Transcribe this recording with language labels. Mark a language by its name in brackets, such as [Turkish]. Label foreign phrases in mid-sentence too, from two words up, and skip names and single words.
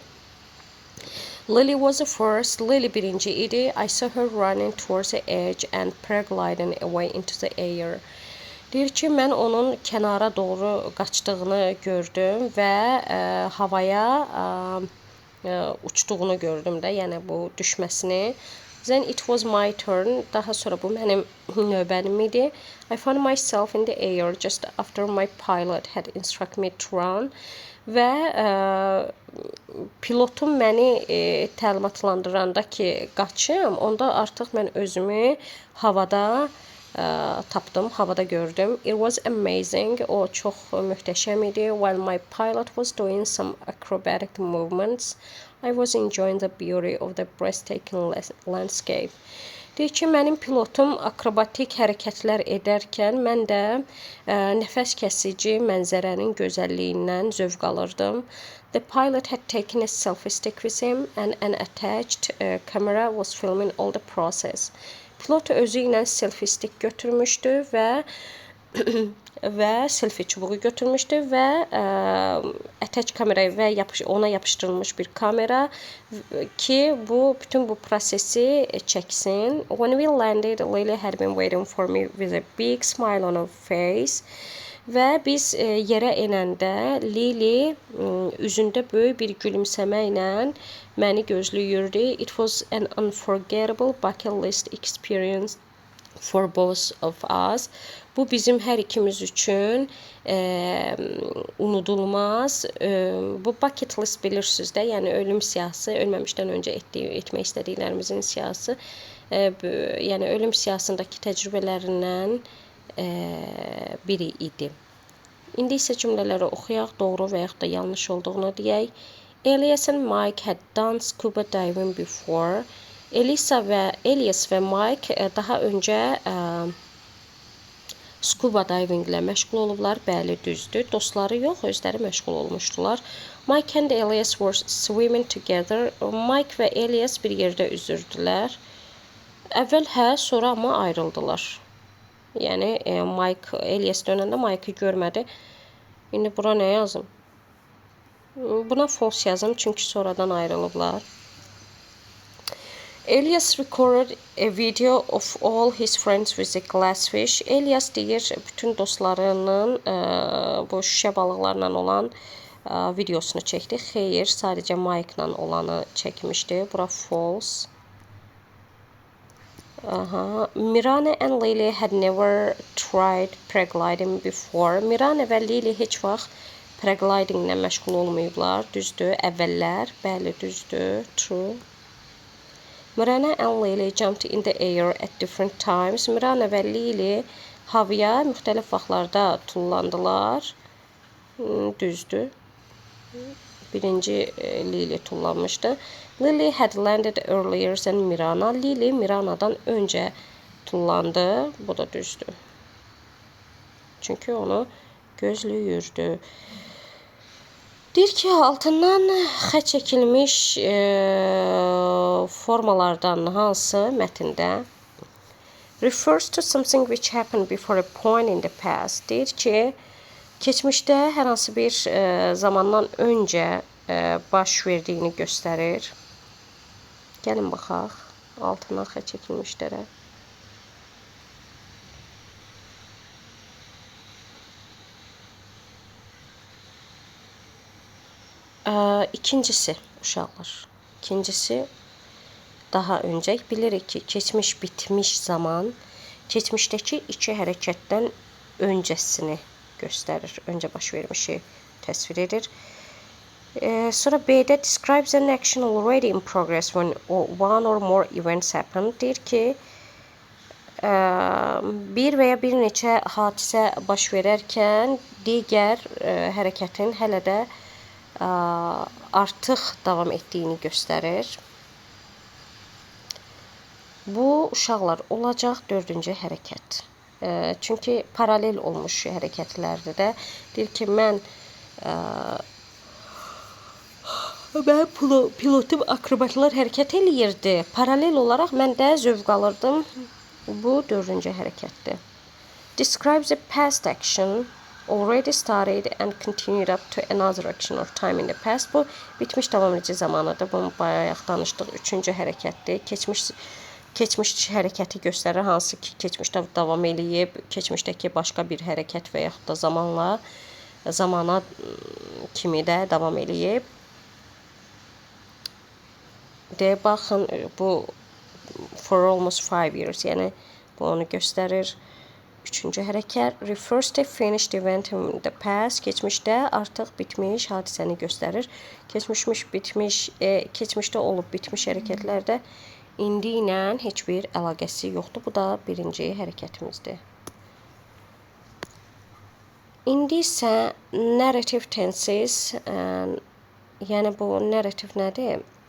[English] Lily was the first. [Azerbaijani] Lily birinci idi. [English] I saw her running towards the edge and paragliding away into the air. [Azerbaijani] Deyir ki, mən onun kənara doğru qaçdığını gördüm və havaya uçduğunu gördüm də, yəni bu düşməsini. [English] Then it was my turn. [Azerbaijani] Daha sonra bu mənim növbənim idi. [English] I found myself in the air just after my pilot had instructed me to run. [Azerbaijani] Və pilotum məni təlimatlandıranda ki, qaçım, onda artıq mən özümü havada tapdım, havada gördüm. [English] It was amazing. [Azerbaijani] O çox möhtəşəm idi. [English] While my pilot was doing some acrobatic movements, I was enjoying the beauty of the breathtaking landscape. [Azerbaijani] Deyir ki, mənim pilotum akrobatik hərəkətlər edərkən mən də nəfəs kəsici mənzərənin gözəlliyindən zövq alırdım. [English] The pilot had taken a selfie stick with him and an attached camera was filming all the process. [Azerbaijani] Pilot özü ilə [English] selfie stick [Azerbaijani] götürmüşdü və selfie çubuğu götürmüşdü və attach kamerayı və ona yapışdırılmış bir kamera ki, bütün bu prosesi çəksin. [English] When we landed, Lily had been waiting for me with a big smile on her face. [Azerbaijani] Və biz yerə enəndə Lily üzündə böyük bir gülümsəmə ilə məni gözləyirdi. [English] It was an unforgettable bucket list experience for both of us. [Azerbaijani] Bu bizim hər ikimiz üçün unudulmaz. Bu [English] bucket list [Azerbaijani] bilirsiniz də, yəni ölüm siyahısı, ölməmişdən öncə etmək istədiklərimizin siyahısı. Yəni ölüm siyahısındakı təcrübələrindən biri idi. İndi isə cümlələri oxuyaq, doğru və yaxud da yanlış olduğunu deyək. [English] Elias and Mike had done scuba diving before. [Azerbaijani] Elias və Mike daha öncə [English] scuba diving [Azerbaijani] ilə məşğul olublar. Bəli, düzdür. Dostları yox, özləri məşğul olmuşdular. [English] Mike and Elias were swimming together. [Azerbaijani] Mike və Elias bir yerdə üzürdülər. Əvvəl sonra amma ayrıldılar. Yəni Mike Elias dönəndə Mike'ı görmədi. İndi bura nə yazım? Buna false yazım çünki sonradan ayrılıblar. [English] Elias recorded a video of all his friends with a glassfish. [Azerbaijani] Elias deyir bütün dostlarının bu şüşə balıqlarla olan videosunu çəkdi. Xeyr, sadəcə Mike-la olanı çəkmişdi. Bura false. [English] Mirana and Lily had never tried paragliding before. [Azerbaijani] Mirana və Lily heç vaxt paraglidinglə məşğul olmayıblar. Düzdür, əvvəllər. Bəli, düzdür. True. [English] Mirana and Lily jumped in the air at different times. [Azerbaijani] Mirana və Lily havaya müxtəlif vaxtlarda tullandılar. Düzdür. Birinci Lily tullanmışdı. [English] Lily had landed earlier than Mirana. [Azerbaijani] Lily Mirana'dan öncə tullandı. Bu da düzdür. Çünki onu gözləyirdi. Deyir ki, altından xətt çəkilmiş formalardan hansı mətndə [English] refers to something which happened before a point in the past. [Azerbaijani] Deyir ki, keçmişdə hər hansı bir zamandan öncə baş verdiyini göstərir. Gəlin baxaq. Altından xətt çəkilmişlərə. İkincisi uşaqlar. İkincisi daha öncə bilirik ki, keçmiş bitmiş zaman keçmişdəki iki hərəkətdən öncəsini göstərir. Öncə baş vermişi təsvir edir. Sonra B'də [English] describes an action already in progress when one or more events happen. [Azerbaijani] Deyir ki, bir və ya bir neçə hadisə baş verərkən digər hərəkətin hələ də artıq davam etdiyini göstərir. Bu uşaqlar olacaq dördüncü hərəkət. Çünki paralel olmuş hərəkətlərdə də deyir ki, mən pilotum akrobatlar hərəkət eləyirdi. Paralel olaraq mən də zövq alırdım. Bu dördüncü hərəkətdir. [English] Describes a past action already started and continued up to another action or time in the past. [Azerbaijani] Bu bitmiş davam edici zamanıdır. Bunu bayaq danışdıq. Üçüncü hərəkətdir. Keçmiş hərəkəti göstərir, hansı ki, keçmişdə davam eləyib, keçmişdəki başqa bir hərəkət və yaxud da zamana kimi də davam eləyib. Deyə baxın, bu [English] for almost 5 years, [Azerbaijani] yəni bu onu göstərir. Üçüncü hərəkət [English] refers to finished event in the past. [Azerbaijani] Keçmişdə artıq bitmiş hadisəni göstərir. Keçmişdə olub bitmiş hərəkətlərdə indi ilə heç bir əlaqəsi yoxdur. Bu da birinci hərəkətimizdir. İndi isə [English] narrative tenses, [Azerbaijani] yəni bu narrative nədir?